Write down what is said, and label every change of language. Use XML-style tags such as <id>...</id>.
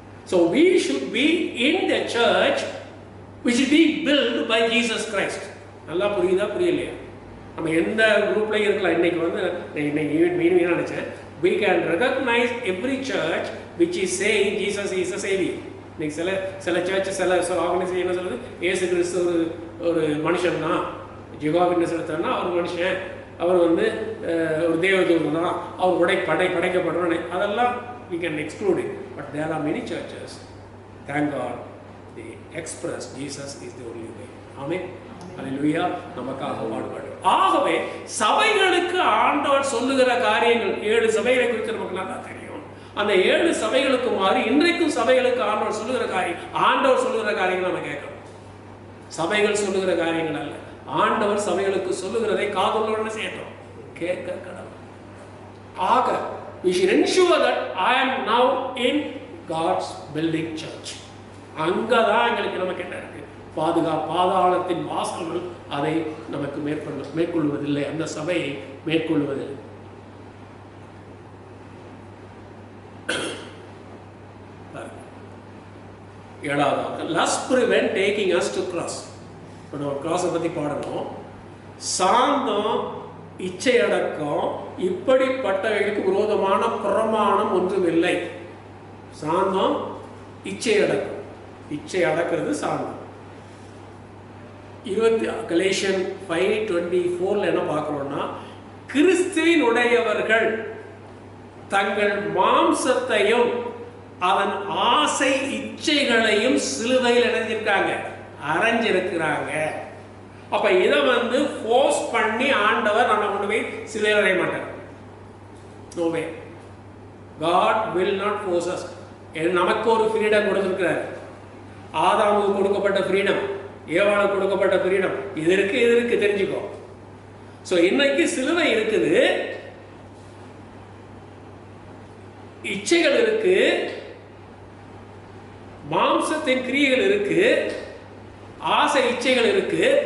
<en>So we should be in the church which is being built by Jesus Christ.</en> <ta>நல்லா புரியுதா புரியலையா? நம்ம எந்த குரூப்ல இருக்கலாம். இன்னைக்கு நினைச்சேன்,</ta> <en>we can recognize every church which is saying Jesus is a savior.</en> <ta>இன்னைக்கு சில சர்ச் சில ஆர்கனைசேஷன் என்ன சொல்லுது, இயேசு கிறிஸ்து ஒரு மனுஷன் தான், ஜெகோவா விட்னஸ்னா அவர் மனுஷன், அவர் ஒரு தேவதூதன் தான், அவர் படைக்கப்படுறோம். அதெல்லாம்</ta> <en>we can exclude it. But there are many churches, thank God, they express Jesus is the only way.</en> <ta>Amen. Hallelujah. நமக்காக பாடுபாடு. ஆகவே சபைகளுக்கு ஆண்டவர் சொல்லுகிற காரியங்கள் 7 சபைகளை குறித்து நமக்கு நல்லா தெரியும். அந்த 7 சபைகளுக்கு மாறி இன்றைக்கும் சபைகளுக்கு ஆண்டவர் சொல்லுகிற காரியங்கள் நம்ம கேட்கணும். சபைகள் சொல்லுகிற காரியங்கள் அல்ல, ஆண்டவர் சபைகளுக்கு சொல்லுகிறதை காதுள்ளவன செய்யட்டும், கேட்க கடவுள். ஆக</ta> <en>we should ensure that I am now in God's building church.</en> <ta>அங்கதான் எங்களுக்கு நமக்கு என்ன இருக்கு? பாதாளத்தின் வாசல்கள் அதை நமக்கு மேற்கொள்வதில்லை, அந்த சபையை மேற்கொள்வதில்லை. ஏழாவதாக,</ta> <en>lust prevent taking us to cross.</en> <ta>இப்போ நம்ம கிராஸை பற்றி பாடணும். சாந்தம், இச்சை அடக்கம், இப்படிப்பட்டவைகளுக்கு விரோதமான பிரமாணம் ஒன்றுமில்லை. சாந்தம், இச்சை அடக்கம். இச்சை அடக்கிறது சாந்தம். கலேஷியன் 5:24 என்ன பார்க்கிறோம்னா, கிறிஸ்துவினுடையவர்கள் தங்கள் மாம்சத்தையும் அவன் ஆசை இச்சைகளையும் சிலுவையில் அரைஞ்சிருக்கிறாங்க. அப்ப இதை ஃபோர்ஸ் பண்ணி ஆண்டவர் நம்ம கொண்டு போய் சிலுவையில் அறைய மாட்டார்.</ta> <en>No way. God will not force us.</en> <ta>நமக்கு ஒரு ஃப்ரீடம் கொடுத்திருக்கிறார். ஆதாமுக்கு கொடுக்கப்பட்ட ஃப்ரீடம், ஏவாளுக்கு கொடுக்கப்பட்ட ஃப்ரீடம். இது இருக்கு தெரிஞ்சுக்கோ. ஸோ இன்னைக்கு சிலுவை இருக்குது, இச்சைகள் இருக்கு, மாம்சத்தின் கிரியைகள் இருக்கு, ஆசை இச்சைகள் இருக்கு.</ta>